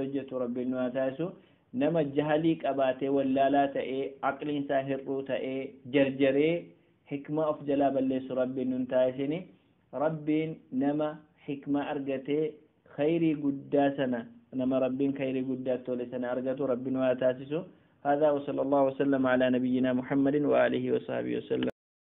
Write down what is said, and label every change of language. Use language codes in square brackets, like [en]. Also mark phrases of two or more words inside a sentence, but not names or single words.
[om] hojjetu rabbiin nu haa taasisu nama jahalii qabaatee wallaalaa ta'ee aqliin isaa hir'uu ta'ee jarjaree hikmaa of jalaa balleessu rabbiin nun taasisini rabbiin nama hikmaa argatee khayrii guddaa sana nama rabbiin khayrii guddaa tole sana argatu rabbiin nu haa taasisu [ar] هذا وصلى الله وسلم على نبينا محمد وآله وصحبه وسلم